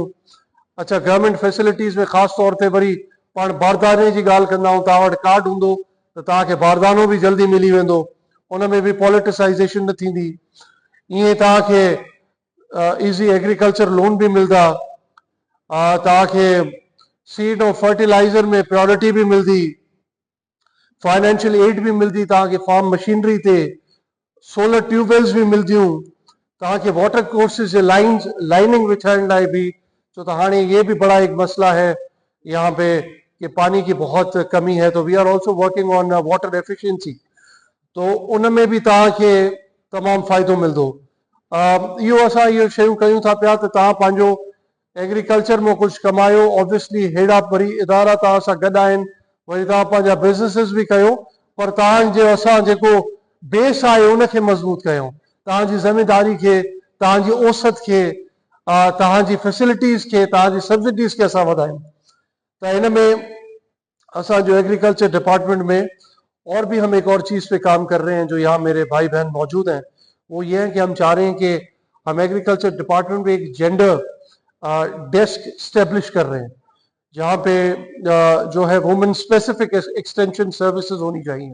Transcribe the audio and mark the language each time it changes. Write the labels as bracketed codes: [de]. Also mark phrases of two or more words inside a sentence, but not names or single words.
[sd] अच्छा, [en] government facilities [sd] ۾ خاص طور تي وري پاڻ بارداني جي ڳالهه ڪندا آهيون. توهان وٽ ڪارڊ هوندو ته توهان کي باردانو به جلدي ملي ويندو، ان ۾ به پولٽيسائيزيشن نه ٿيندي. ايئن توهان کي [en] easy agriculture loan [sd] ڀي ملندا، توهان کي سيڊ اور فرٽيلائيزر ۾ پرائيارٽي ڀي ملندي, [en] financial aid [sd] ڀي ملندي توهان کي [en] farm machinery [sd] ते, [en] solar tubewells [sd] ڀي ملنديون، توهان کي [en] water courses [sd] جي لائننگ وڇائڻ لاءِ ڀي. ڇو ته هاڻي [hi] ये भी बड़ा एक मसला है यहाँ पे कि पानी की बहुत कमी है, तो [en] we are also working on water efficiency. [sd] تو ان ۾ ڀي توهان کي تمام فائدو ملندو. اهو اسان اهو شيون ڪيون ٿا پيا ته توهان پنهنجو ايگريڪلچر ۾ ڪڇ ڪمايو. آبويسلي هيڏا وري ادارا توهان سان گڏ آهن، وري توهان پنهنجا بزنيسز ڀي ڪيو، پر توهانجو اسان جيڪو بيس آهي ان کي مضبوط ڪيون. توهانجي ذميواري کي، توهانجي اوسط کي، توهانجي فيسليٽيز کي، توهانجي سبسڊيز کي اسان وڌايون. [hi] तो इन में [sd] اسان جو [en] agriculture department [hi] में और भी हम एक और चीज़ पे काम कर रहे हैं, जो यहाँ मेरे भाई बहन मौजूद हैं। वो ये है कि हम चाह रहे हैं कि हम [en] agriculture department [hi] में एक [en] gender desk establish [hi] कर रहे हैं, जहाँ पे जो है [en] women specific extension services [hi] होनी चाहिए।